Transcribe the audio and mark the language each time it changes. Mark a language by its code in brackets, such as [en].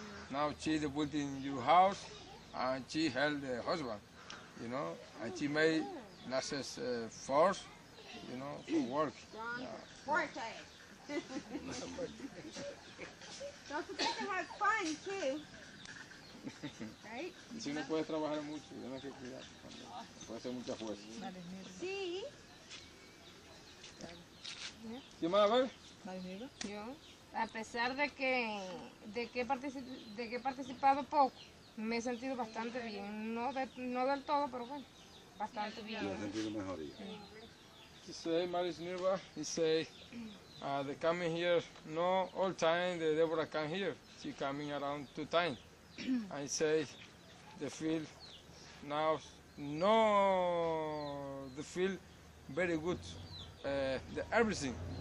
[en] Now she building your house, and she help the husband. You know, and she made nurses force. You know, for work. Yeah. Forte. Don't forget to have fun too. Right? [es] Y si uno puede trabajar mucho, uno hay que cuidar, puede hacer mucha fuerza. Sí. ¿Quién más a ver? Yo, a pesar de que he participado poco, me he sentido bastante bien. No del todo, pero bueno, bastante bien. Me he sentido mejoría. [en] He say, Maris Nirva, he say, they coming here, no all time, the Deborah come here. She coming around 2 times. I say, they feel now, no, they feel very good, everything.